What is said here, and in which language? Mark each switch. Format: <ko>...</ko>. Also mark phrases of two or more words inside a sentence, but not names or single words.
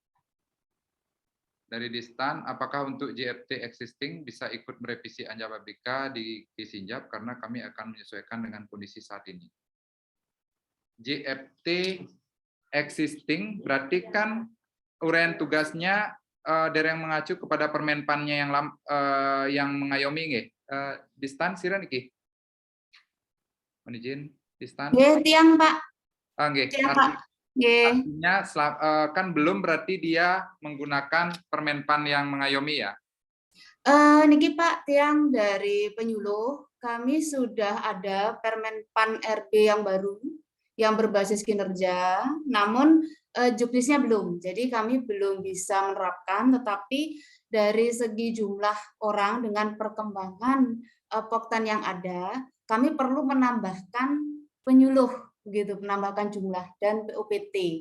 <id>Dari Distan, apakah untuk JFT existing bisa ikut merevisi Anjab ABK di Sinjab karena kami akan menyesuaikan dengan kondisi saat ini. JFT existing berarti kan uraian tugasnya dari yang mengacu kepada permenpannya yang mengayomi nggih. Distan</id> <ban>sira niki.</ban> <id>Mohon izin, Distan. Nggih, tiang Pak. Nggih. Artinya kan belum berarti dia menggunakan permenpan yang mengayomi ya? Niki Pak, tiang dari penyuluh, kami sudah ada permenpan RB yang baru, yang berbasis kinerja, namun juknisnya belum. Jadi kami belum bisa menerapkan, tetapi dari segi jumlah orang dengan perkembangan Poktan yang ada, kami perlu menambahkan penyuluh, begitu, menambahkan jumlah dan POPT.</id>